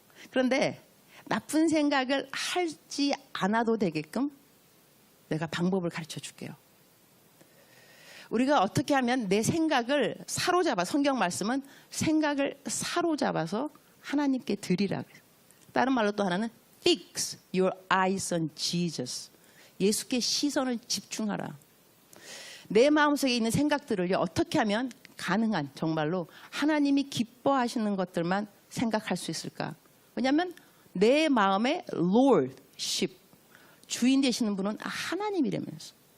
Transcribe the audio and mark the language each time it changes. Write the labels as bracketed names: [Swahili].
[Korean] 그런데 나쁜 생각을 하지 않아도 되게끔 내가 방법을 가르쳐 줄게요. 우리가 어떻게 하면 내 생각을 사로잡아, 성경 말씀은 생각을 사로잡아서 하나님께 드리라. 다른 말로 또 하나는 [English] fix your eyes on Jesus. [Korean] 예수께 시선을 집중하라. 내 마음속에 있는 생각들을 어떻게 하면 가능한, 정말로 하나님이 기뻐하시는 것들만 생각할 수 있을까? 왜냐하면 내 마음의 lordship, 주인 되시는 분은 하나님이라면서.